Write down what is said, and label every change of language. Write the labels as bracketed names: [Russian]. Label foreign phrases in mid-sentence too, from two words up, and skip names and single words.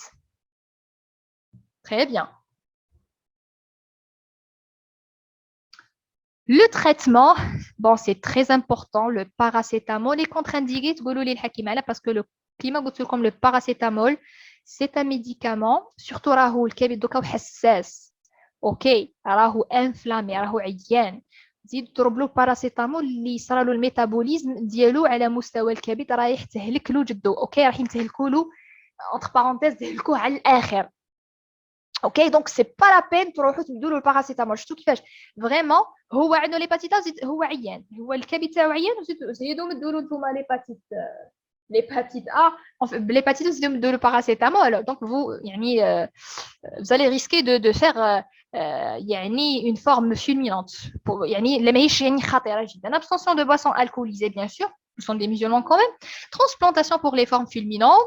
[French] Très bien. Le traitement, bon, c'est très important. Le paracétamol est contre-indiqué parce que le climat comme le paracétamol, c'est un médicament, surtout [Arabic] راهو لحساس. OK, rahou inflammé, راهو عيان. زيد تضرب له باراسيتامول اللي يصرى له الميتابوليزم ديالو على مستوى الكبد رايح تهلك له جدو. اوكي راح يتهلكوا له [French] entre parenthèses [Arabic] تهلكوه على الاخر. اوكي [French] donc c'est pas la peine [Arabic] تروحوا تدوا له الباراسيتامول. شفتوا كيفاش فريمون هو عنده ليباتيتاز هو عيان هو الكبد تاعو عيان وزيدوا مدوا له نتوما [French] l'hépatite A, l'hépatite c'est de le paracétamol. Donc vous allez risquer de faire une forme fulminante. Abstention de boissons alcoolisées, bien sûr. Nous sommes des musulmans quand même. Transplantation pour les formes fulminantes.